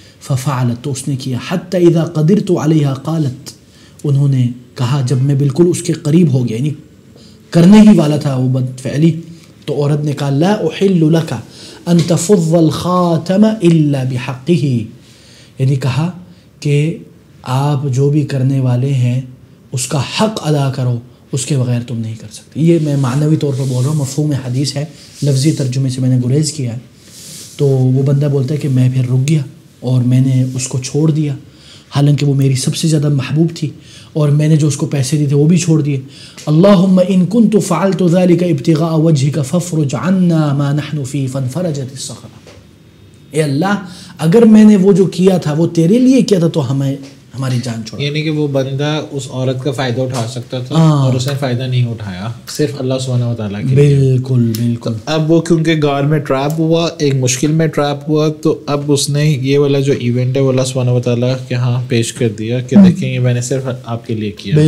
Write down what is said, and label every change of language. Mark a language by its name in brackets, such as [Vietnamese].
[Arabic] ففعلت, [Urdu] تو اس نے کیا. [Arabic] حتی اذا قدرت علیہا قالت, [Urdu] انہوں نے کہا جب میں بالکل اس کے قریب ہو گیا, یعنی کرنے ہی والا تھا وہ بدفعلی, تو عورت نے کہا [Arabic] لا احل لک ان تفض الخاتم الا بحقہ, [Urdu] یعنی کہا کہ آپ جو بھی کرنے والے ہیں اس کا حق ادا کرو, اس کے بغیر تم نہیں کر سکتے. یہ میں معنوی طور پر بول رہا ہوں, مفہوم حدیث ہے, لفظی ترجمے سے میں نے گریز کیا ہے. تو وہ بندہ بولتا ہے کہ میں پھر رک گیا اور میں نے اس کو چھوڑ دیا, حالانکہ وہ میری سب سے زیادہ محبوب تھی, اور میں نے جو اس کو پیسے دیے تھے وہ بھی چھوڑ دیے. [Arabic] اللہم ان کنت فعلت ذلك ابتغاء وجهك فافرج عنا ما نحن فيه فانفرجت الصخرة. [Urdu] اے اللہ, اگر میں نے وہ جو کیا تھا وہ تیرے لیے کیا تھا تو ہمیں ہماری جان چھوڑا. یعنی کہ وہ بندہ اس عورت کا فائدہ اٹھا سکتا تھا اور اس نے فائدہ نہیں اٹھایا, صرف اللہ سبحانہ وتعالیٰ کے. بالکل بالکل. اب وہ کیونکہ غار میں ٹریپ ہوا, ایک مشکل میں ٹریپ ہوا, تو اب اس نے یہ والا جو ایونٹ ہے وہ اللہ سبحانہ وتعالیٰ کے ہاں پیش کر دیا کہ دیکھیں یہ میں نے صرف آپ کے لیے کیا.